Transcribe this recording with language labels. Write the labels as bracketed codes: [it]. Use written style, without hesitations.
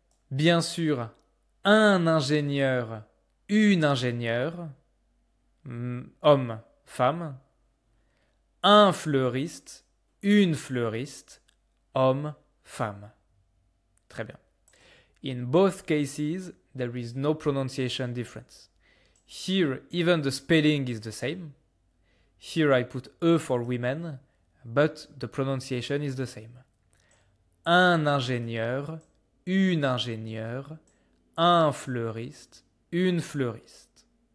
[fr] Bien sûr, un ingénieur, une ingénieure, homme, femme. Un fleuriste, une fleuriste, homme, femme. Très bien. [en] In both cases, there is no pronunciation difference. Here, even the spelling is the same. Here I put E for women, but the pronunciation is the same. [fr] Un ingénieur, une ingénieure, un fleuriste, une fleuriste.